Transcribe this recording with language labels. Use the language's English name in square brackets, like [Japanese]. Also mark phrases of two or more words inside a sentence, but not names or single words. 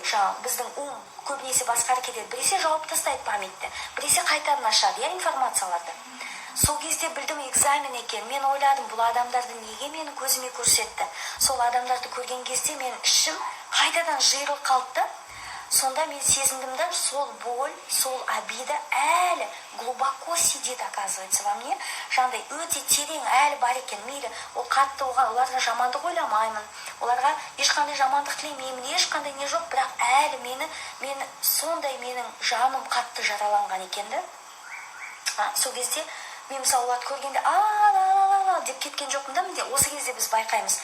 [Kazakh] Біздің көбінесе басқарып кетеді. Біресе жауып тастайды памятті, біресе қайтадан ашады информацияларды. Сол кезде білдім экзамен екен. Мен ойладым, бұл адамдарды неге мені көзіме көрсетті? Сол адамдарды көрген кезде мен ішім қайтадан жиырылып қалды. Сонда мен сезіндім да, сол боль, сол обида әлі [Russian] глубоко сидит, оказывается, во мне. [Kazakh] Жаңдай өте терең әлі бар екен. Мейлі, ол қатты оларға жамандық ойламаймын, оларға ешқандай жамандық тілемеймін, ешқандай не жоқ, бірақ әлі мені сондай менің жаным қатты жараланған екенді. Сол кезде мен мысалы оларды көргенде деп кеткен жоқпын да, менде осы кезде біз байқаймыз.